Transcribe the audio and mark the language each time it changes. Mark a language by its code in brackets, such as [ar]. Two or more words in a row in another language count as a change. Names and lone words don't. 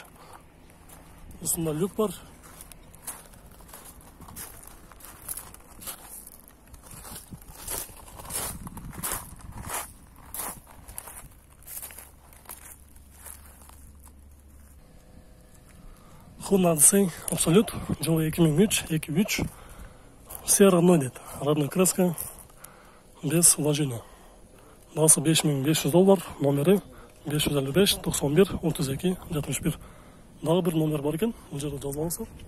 [ky] Устунда люк бар. Honda Odyssey Absolute, жылы 2003, 2.3, [ru] все равно нет, родная краска, без вложения. [ky] Баасы $5500, номери 555 91 32 61. Дагы бир номер бар экен, бул жерде жазып алыңыздар.